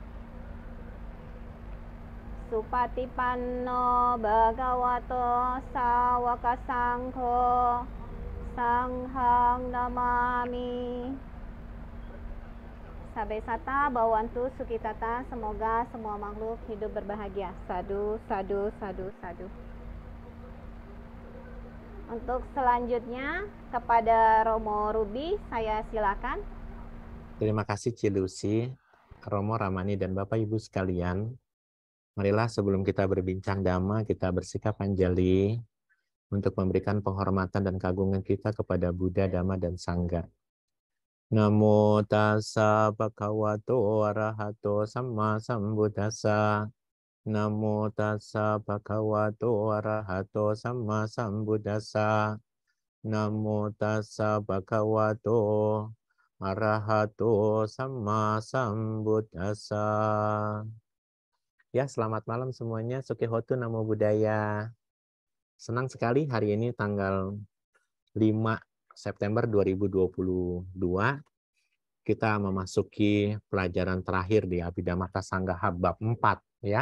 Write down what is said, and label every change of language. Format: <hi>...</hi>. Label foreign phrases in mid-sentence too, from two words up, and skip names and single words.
<pi>Supatipanno bhagavato sawaka sangho, sanghang namami. Sabesata bawantu sukitata,</pi> <id>semoga semua makhluk hidup berbahagia.</id> <pi>Sadu, sadu, sadu, sadu.</pi> <id>Untuk selanjutnya kepada Romo Ruby, saya silakan. Terima kasih Cilusi, Romo Ramani dan Bapak Ibu sekalian. Marilah sebelum kita berbincang dhamma, kita bersikap anjali untuk memberikan penghormatan dan keagungan kita kepada Buddha, Dhamma, dan Sangha.</id> <pi>Namo tassa bhagavato arahato samma sambuddhassa. Namo tassa bhagavato arahato samma sambuddhassa. Namo tassa bhagavato arahato samma sambuddhassa.</pi> <id>Ya, selamat malam semuanya.</id> <pi>Sukihotu Namo Buddhaya.</pi> <id>Senang sekali hari ini tanggal 5 September 2022 kita memasuki pelajaran terakhir di Abhidhamma Sanggaha bab 4 ya.</id>